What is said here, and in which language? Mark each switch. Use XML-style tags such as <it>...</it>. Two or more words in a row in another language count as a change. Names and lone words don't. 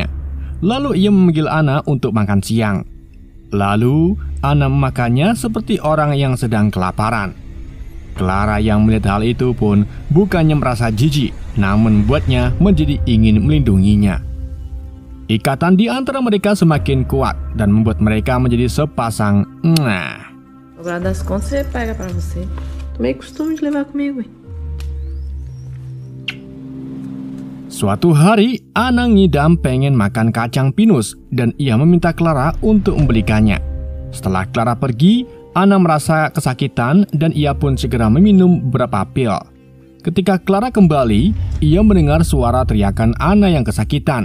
<id>Lalu ia memanggil Anna untuk makan siang. Lalu Anna memakannya seperti orang yang sedang kelaparan. Clara yang melihat hal itu pun bukannya merasa jijik, namun membuatnya menjadi ingin melindunginya. Ikatan di antara mereka semakin kuat dan membuat mereka menjadi sepasang.</id> <pt>O guarda das contas você pega pra você. Tomei costume de levar comigo.</pt> <id>Suatu hari, Anna ngidam pengen makan kacang pinus dan ia meminta Clara untuk membelikannya. Setelah Clara pergi, Anna merasa kesakitan dan ia pun segera meminum beberapa pil. Ketika Clara kembali, ia mendengar suara teriakan Anna yang kesakitan.</id>